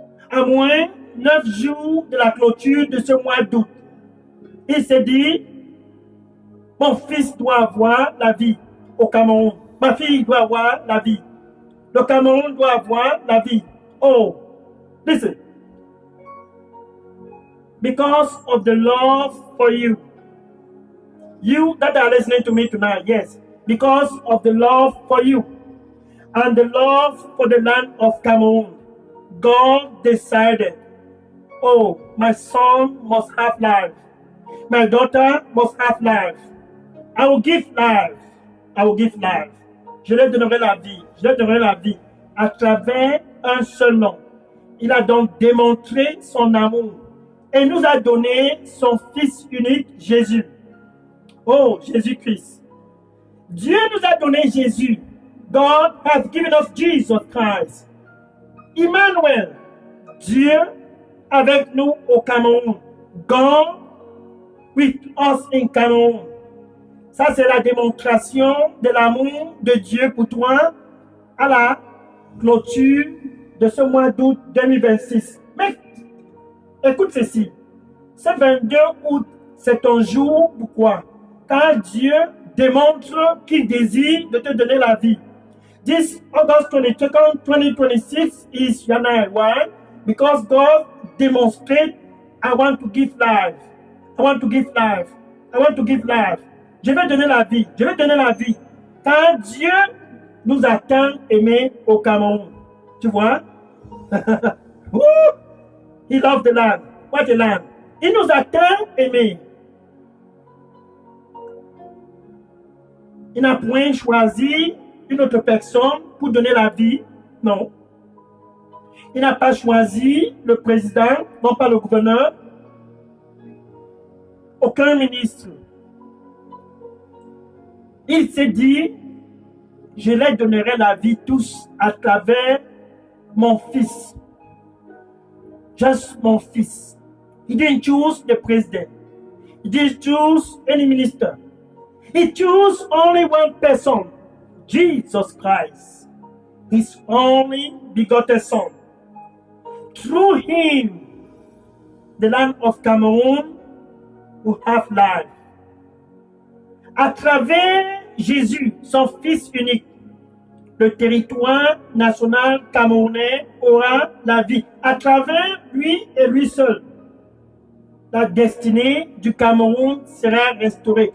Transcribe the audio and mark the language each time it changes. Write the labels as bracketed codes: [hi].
[fr] À moins 9 jours de la clôture de ce mois d'août, il s'est dit, mon fils doit avoir la vie au Cameroun. Ma fille doit avoir la vie. Le Cameroun doit avoir la vie. [en] Oh, listen. Because of the love for you. You that are listening to me tonight, yes. Because of the love for you and the love for the land of Cameroon, God decided, oh, my son must have life. My daughter must have life. I will give life. I will give life. [fr] Je leur donnerai la vie. Je leur donnerai la vie à travers un seul nom. Il a donc démontré son amour et nous a donné son Fils unique, Jésus. Oh, Jésus-Christ. Dieu nous a donné Jésus. [en] God has given us Jesus Christ. [fr] Emmanuel, Dieu avec nous au Cameroun. [en] God with us in Cameroun. [fr] Ça, c'est la démonstration de l'amour de Dieu pour toi à la clôture de ce mois d'août 2026. Mais écoute ceci. Ce 22 août, c'est ton jour. Pourquoi? Car Dieu démontre qu'il désire de te donner la vie. [en] This August 22nd, 2026 is your night. Why? Because God demonstrates, I want to give life. I want to give life. I want to give life. [fr] Je vais donner la vie. [en] Je vais donner la vie. [fr] Car Dieu nous a tant aimés au Cameroun. Tu vois? [en] He loved the land. What a land. [fr] Il nous a tant aimés. Il n'a point choisi une autre personne pour donner la vie. Non. Il n'a pas choisi le président, non pas le gouverneur. Aucun ministre. Il s'est dit, je leur donnerai la vie tous à travers mon fils. Just mon fils. [en] He didn't choose the president. He didn't choose any minister. He chose only one person, Jesus Christ, his only begotten son. Through him, the land of Cameroon will have life. [fr] À travers Jésus, son fils unique, le territoire national camerounais aura la vie. À travers lui et lui seul, la destinée du Cameroun sera restaurée.